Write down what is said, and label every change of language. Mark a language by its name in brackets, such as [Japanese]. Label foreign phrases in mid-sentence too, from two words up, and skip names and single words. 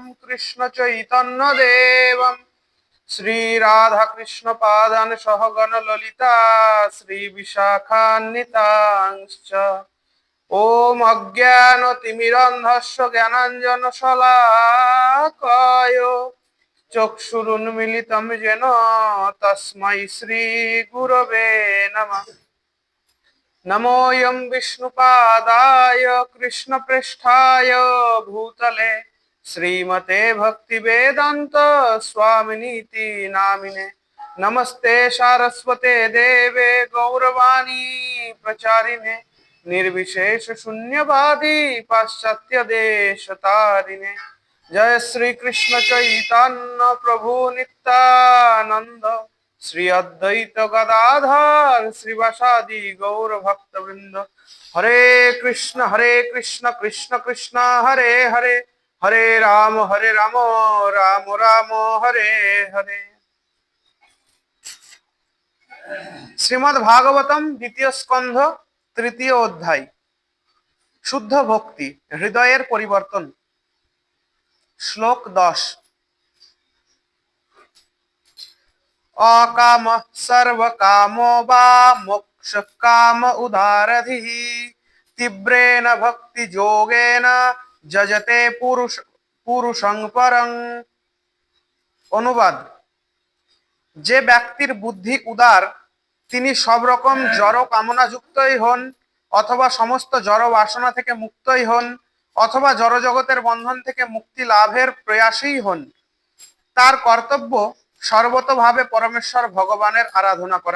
[Sanskrit] কৃষ্ণ চৈতন্য দেবম শ্রী রাধা কৃষ্ণ পাদান সহগণ ললিতা শ্রী বিশাখান্বিতাংশ্চ ওম অজ্ঞান তিমিরন্ধস্য জ্ঞানাঞ্জন শলাকয় চক্ষুরুন্মিলিতম যেন তস্मै শ্রী গুরবে নমঃ। নমোऽয়ং বিষ্ণুপাদায় কৃষ্ণপৃষ্ঠায় ভূতলে শ্রীমতে ভক্তিবেদান্ত स्वामिनीति नामिने। नमस्ते सारस्वते देवे गौरवाणी प्रचारिणे निर्विशेष शून्यवादी पाश्चात्य देश तारिणे। जय श्री कृष्ण चैतन्य प्रभु नित्यानंद श्री अद्वैत गदाधर श्रीवासादि गौर भक्त वृंद। हरे कृष्ण कृष्ण कृष्ण हरे हरे हरे राम राम राम हरे हरे। [Bangla] শ্রীমদ্ ভাগবতম দ্বিতীয় স্কন্ধ তৃতীয় অধ্যায় শুদ্ধ ভক্তি হৃদয়ের পরিবর্তন। श्लोक 10। [Sanskrit] अकाम सर्व कामो वा मोक्ष काम उदारधिः तीव्रेण भक्ति योगेन जजते पुरुषं परं। [Bangla] অনুবাদ, যে ব্যক্তির বুদ্ধি উদার তিনি সব রকম জড় কামনা যুক্তই হন অথবা সমস্ত জড় বাসনা থেকে মুক্তই হন অথবা জড় জগতের বন্ধন থেকে মুক্তি লাভের প্রয়াসী হন, তার কর্তব্য সর্বতভাবে পরমেশ্বর ভগবানের আরাধনা করা।